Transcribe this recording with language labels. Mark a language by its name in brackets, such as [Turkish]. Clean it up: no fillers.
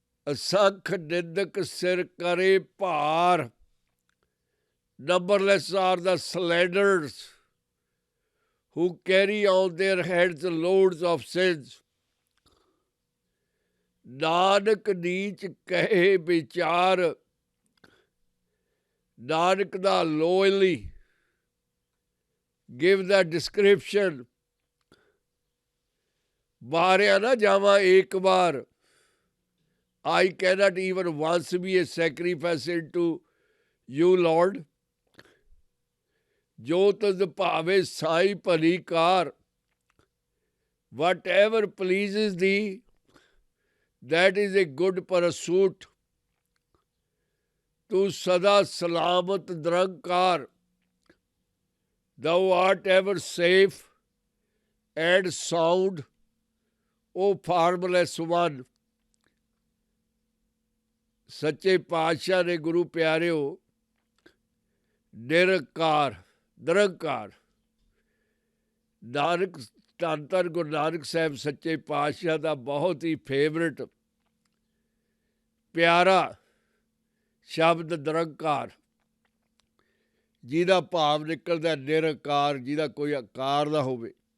[Punjabi] ਅਸੰਖ ਨਿੰਦਕ ਸਿਰ ਕਰੇ ਭਾਰ, [English] numberless are the slanderers who carry on their heads loads of sins. [Punjabi] Nanak ਨੀਚ ਕਹੇ ਵਿਚਾਰ, ਨਾਨਕ ਦਾ [English] loyally give the description. [Punjabi] ਮਾਰਿਆ ਨਾ ਜਾਵਾਂ ਇੱਕ ਵਾਰ, [English] I cannot even once be a sacrifice into you, Lord. [Punjabi] ਜੋ ਤੁਧ ਭਾਵੇ ਸਾਈ ਭਲੀ ਕਾਰ, [English] whatever pleases thee, that is a good pursuit. [Punjabi] ਤੂੰ ਸਦਾ ਸਲਾਮਤ ਨਿਰੰਕਾਰ, [English] thou art ever safe and sound, O formless one. [Punjabi] ਸੱਚੇ ਪਾਤਸ਼ਾਹ ਨੇ ਗੁਰੂ ਪਿਆਰਿਓ ਨਿਰੰਕਾਰ ਨਾਨਕ ਧੰਨ ਧੰਨ ਗੁਰੂ ਨਾਨਕ ਸਾਹਿਬ ਸੱਚੇ ਪਾਤਸ਼ਾਹ ਦਾ ਬਹੁਤ ਹੀ ਫੇਵਰਟ ਪਿਆਰਾ ਸ਼ਬਦ ਨਿਰੰਕਾਰ, ਜਿਹਦਾ ਭਾਵ ਨਿਕਲਦਾ ਨਿਰੰਕਾਰ, ਜਿਹਦਾ ਕੋਈ ਆਕਾਰ ਨਾ ਹੋਵੇ।